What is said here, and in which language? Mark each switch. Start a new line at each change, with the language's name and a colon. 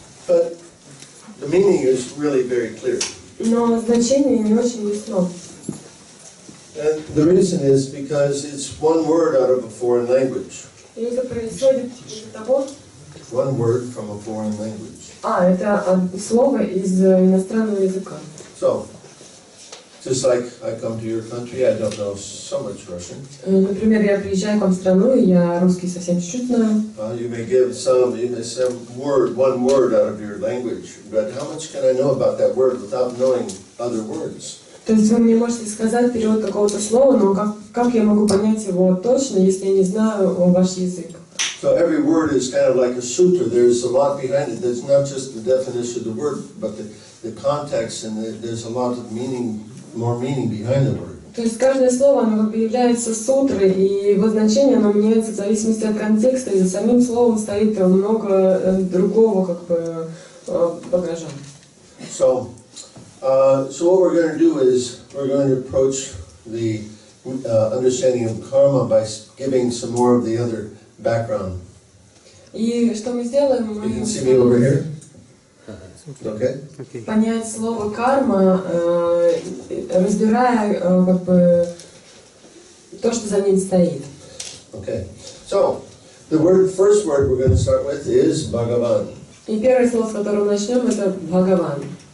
English: but the meaning is really very clear.
Russian: но значение не очень ясно.
English: And the reason is because it's one word out of a foreign language.
Russian: И это происходит из-за того,
English: One word from a foreign language.
Russian: это слово из иностранного языка.
English: So, just like I come to your country, I don't know so much Russian.
Russian: Например, я приезжаю к вам в страну, и я русский совсем чуть-чуть знаю.
English: You may give some word, one word out of your language, but how much can I know about that word without knowing other words?
Russian: То есть вы мне можете сказать перевод какого-то слова, но как я могу понять его точно, если я не знаю ваш язык?
English: So every word is kind of like a sutra. There's a lot behind it. There's not just the definition of the word, but the context, and there's a lot of meaning, more meaning behind the word.
Russian: То есть каждое слово, оно как бы является сутрой, и его значение, оно меняется в зависимости от контекста, и за самим словом стоит много другого как бы багажа.
English: So what we're going to do is we're going to approach the understanding of karma by giving some more of the other background.
Russian: И что мы сделаем?
English: You can see me over here? Okay?
Russian: Понять слово карма, разбирая как бы то, что за ним стоит.
English: Okay. So the first word we're going to start with is Bhagavan.
Russian: И первое слово, с которого начнем, это Бхагаван.